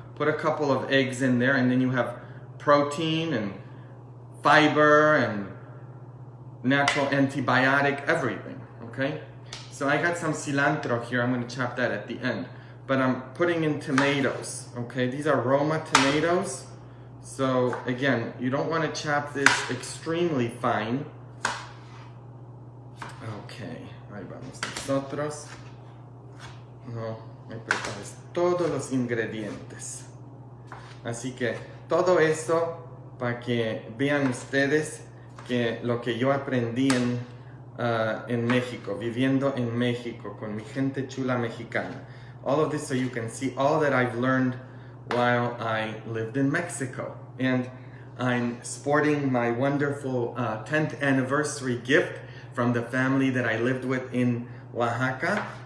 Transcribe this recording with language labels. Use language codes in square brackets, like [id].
[en] Put a couple of eggs in there and then you have protein and fiber and natural antibiotic, everything, okay? So I got some cilantro here. I'm going to chop that at the end. But I'm putting in tomatoes, okay? These are Roma tomatoes. So again, you don't want to chop this extremely fine. [es] Okay, ahí vamos nosotros. No, me prepares todos los ingredientes. Así que todo eso para que vean ustedes que lo que yo aprendí en México, viviendo en México con mi gente chula mexicana. [en] All of this so you can see all that I've learned while I lived in Mexico. And I'm sporting my wonderful 10th anniversary gift from the family that I lived with in Oaxaca.